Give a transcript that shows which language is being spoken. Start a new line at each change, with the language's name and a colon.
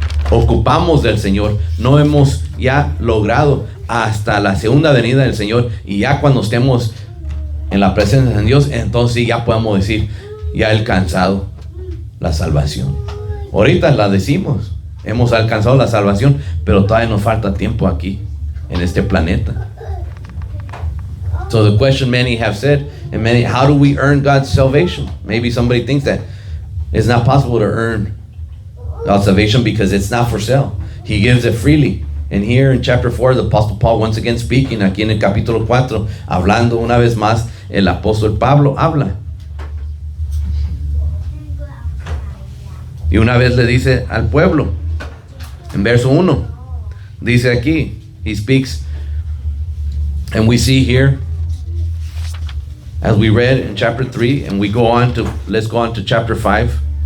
Spanish: Ocupamos del Señor. No hemos ya logrado hasta la segunda venida del Señor, y ya cuando estemos en la presencia de Dios, entonces sí ya podemos decir, ya he alcanzado la salvación. Ahorita la decimos, hemos alcanzado la salvación, pero todavía nos falta tiempo aquí en este planeta.
English: So the question many have said, and many, how do we earn God's salvation? Maybe somebody thinks that it's not possible to earn God's salvation because it's not for sale. He gives it freely. And here in chapter 4, the Apostle Paul, once again speaking,
Spanish: aquí en el capítulo 4, hablando una vez más, el apóstol Pablo habla. Y una vez le dice al pueblo, en verso 1, dice aquí,
English: he speaks, and we see here, as we read in chapter 3, and let's go on to chapter 5.